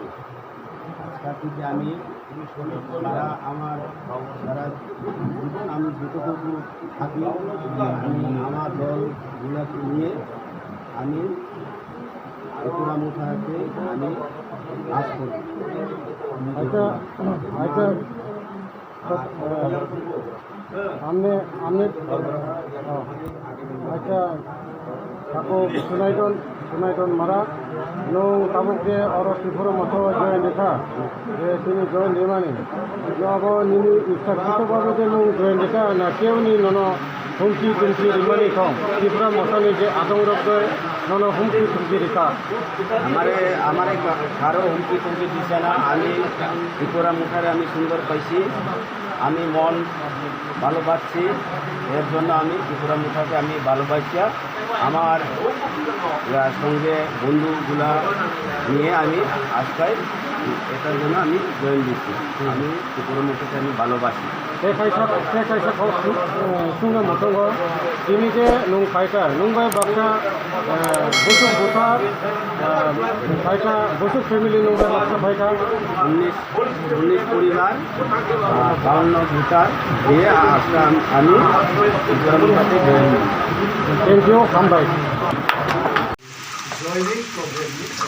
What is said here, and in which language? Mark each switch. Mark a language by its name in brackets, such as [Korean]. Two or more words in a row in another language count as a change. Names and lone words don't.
[Bangla] আজকাল থেকে আমি তারা আমার সারা জীবন আমি যতটুকু থাকি আমি আমার দলগুলোকে নিয়ে আমি চিত্রমথাতে আমি কাজ করি। আচ্ছা, আপনি আচ্ছা তাকে শুনাইটন মারা [Kok Borok] nung tabuk de oro sifuro mato join dekha je tini join demani nogo nini ikta kito babe de nung join dekha na keuni nono humki tumki rimani khom sifura motoni je adong rok de nono humki tumki dekha [Bangla] আমারে কারো হুমকি তুমকি দিছে না। আমি চিত্রমথারে আমি সুন্দর পাইছি, আমি মন ভালোবাসছি, এর জন্য আমি চিত্রমথাকে আমি ভালোবাসি। আমার সঙ্গে বন্ধুগুলা নিয়ে আমি আজকাল এটার জন্য আমি জয়েন দিচ্ছি। আমি চিত্রমথাকে আমি ভালোবাসি। [Kok Borok] sunga motongo ini je nung kaita nungbai baksa busuk butar kaita busuk family nungbai baksa kaita [Bangla] 19 পরিবার 52 ভোটার দিয়ে আজকে আমি চিত্রমথাতে জয়েন দিচ্ছি। [English] thank you kambai joining program ni